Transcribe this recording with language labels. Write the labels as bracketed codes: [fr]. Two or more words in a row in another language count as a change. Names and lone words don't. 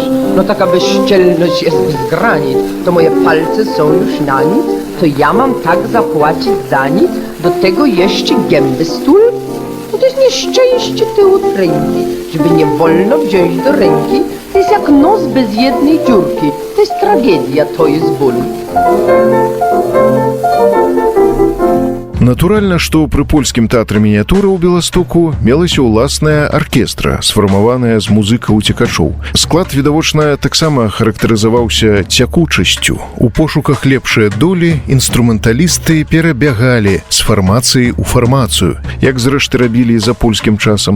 [pl] No taka bezczelność jest bez granic, to moje palce są już na nic, to ja mam tak zapłacić za nic, do tego jeszcze gęby stół? No to jest nieszczęście tyłu ręki, żeby nie wolno wziąć do ręki, to jest jak nos bez jednej dziurki, to jest tragedia, to jest ból. [be] Натуральна, што пры польскім тэатры мініятура ў Беластоку мелася ўласная аркестра, сфармаваная з музыкаў-уцекачоў. Склад, відавочна, таксама характарызаваўся цякучасцю. У пошуках лепшай долі інструменталісты перабягалі з фармацыі ў фармацыю, як зрэшты рабілі і за польскім часам.